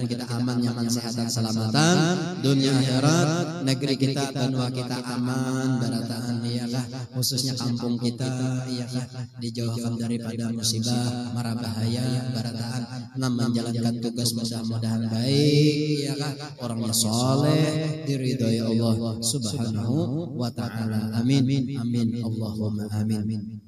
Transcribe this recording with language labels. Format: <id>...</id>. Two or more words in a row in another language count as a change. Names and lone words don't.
<bjn>kita aman nyaman sehat dan selamatan dunia akhirat, negeri kita benua kita aman barataan iyakah, khususnya kampung kita iyakah dijauhkan daripada musibah mara bahaya barataan, menjalankan tugas mudah-mudahan baik iyakah, orangnya soleh diridhoi Allah</bjn> <ar>سبحانه وتعالى. آمين آمين اللهم آمين.</ar>